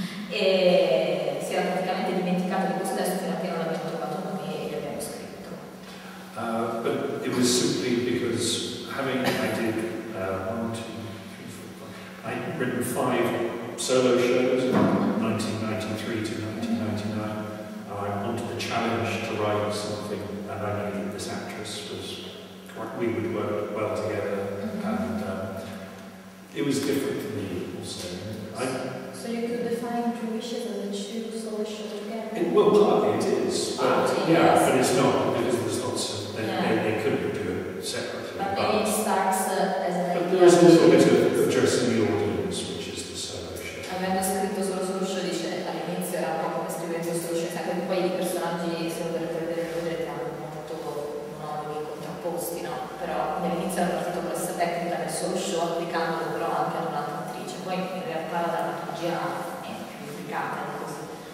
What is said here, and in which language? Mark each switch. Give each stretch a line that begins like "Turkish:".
Italian: E si era praticamente dimenticato di questo testo fino a che non abbiamo trovato noi e gli abbiamo scritto.
English: But it was simply because I did 1, 2, 3, 4, 5. I'd written 5 solo shows in 1993 to 1999. I wanted the challenge to write something, and I knew that this actress we would work well together, and it was different for me also. So you could define Two Wishes as a two solo show together? Well, partly it is, but yes. but it's not, because there's lots of, they couldn't do it separately. But maybe it starts as an But there is a little bit of addressing the audience, which is the solo show.
Italian: Avendo scritto solo show, dice all'inizio era un po' come scrivere solo show, anche poi i personaggi, se lo vedrete, hanno molto monologhi contrapposti, no? Però all'inizio era partito con questa tecnica del solo show, applicandolo però anche ad un'altra attrice, poi in realtà la drammaturgia è più complicata di così.